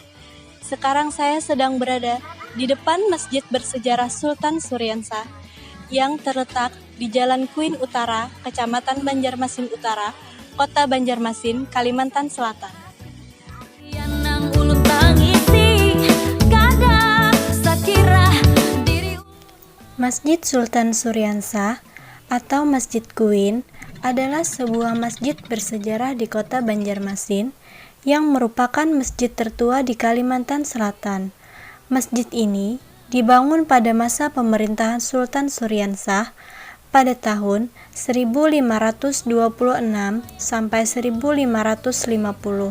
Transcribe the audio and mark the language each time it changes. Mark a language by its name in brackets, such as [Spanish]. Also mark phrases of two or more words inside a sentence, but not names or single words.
[Indonesian] Sekarang saya sedang berada di depan Masjid Bersejarah Sultan Suryansah yang terletak di Jalan Kuin Utara, Kecamatan Banjarmasin Utara, Kota Banjarmasin, Kalimantan Selatan. Masjid Sultan Suryansah atau Masjid Kuin adalah sebuah masjid bersejarah di Kota Banjarmasin yang merupakan masjid tertua di Kalimantan Selatan. Masjid ini dibangun pada masa pemerintahan Sultan Suryansah pada tahun 1526 sampai 1550.